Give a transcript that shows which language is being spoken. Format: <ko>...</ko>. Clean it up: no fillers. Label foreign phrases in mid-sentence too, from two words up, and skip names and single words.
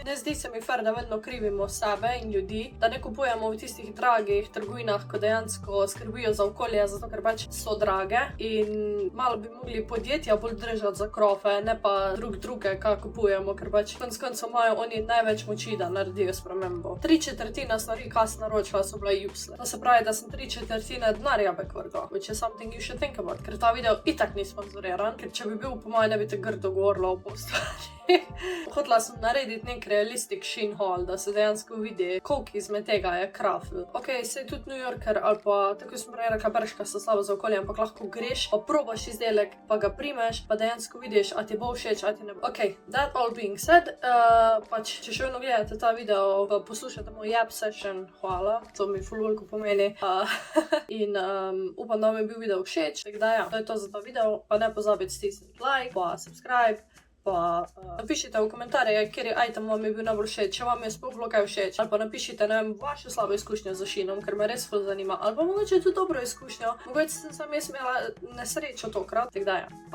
<sl>Ne zdi se mi fair, da vedno krivimo sebe in ljudi, da ne kupujemo v tistih dragih trgovinah, ko dejansko skrbijo za okolje, zato ker pač so drage in malo bi mogli podjetja bolj držati za krofe, ne pa druge, kaj kupujemo, ker pač konec koncev imajo oni največ moči, da naredijo spremembo. 3/4 stvari, kaj sem naročila, so bile useless. To se pravi, da sem 3/4 denarja bekvrgo,</sl> <en>which is something you should think about,</en> <sl>ker ta video itak ni sponzoriran, ker če bi bil, po mojem, ne bi te grdo govorila o postvari. Hotela sem narediti nek</sl> <en>realistic Shein haul,</en> <sl>da se dejansko vidi, koliko izmed tega je crafted. Ok, sej tudi New Yorker ali pa, tako sem prej rekla, Berška so slabo za okolje, ampak lahko greš, pa probaš izdelek, pa ga primeš, pa dejansko vidiš, a ti bo všeč, a ti ne bo.</sl> <en>Ok, that all being said,</en> <sl>pač, če še vedno gledate ta video, pa poslušate moj</sl> <en>jab session,</en> <sl>hvala, to mi ful veliko pomeni. In upam, da vam je bil video všeč, tako da ja, to je to za ta video, pa ne pozabite stisniti like, pa subscribe, pa napišite v komentarje, kateri item vam je bil najbolj všeč, če vam je sploh bilo kaj všeč, ali pa napišite, ne vem, vašo slabo izkušnjo z Sheinom, ker me res ful zanima, ali pa mogoče tudi dobro izkušnjo, mogoče sem sam jaz imela nesrečo tokrat, tako da ja.</sl>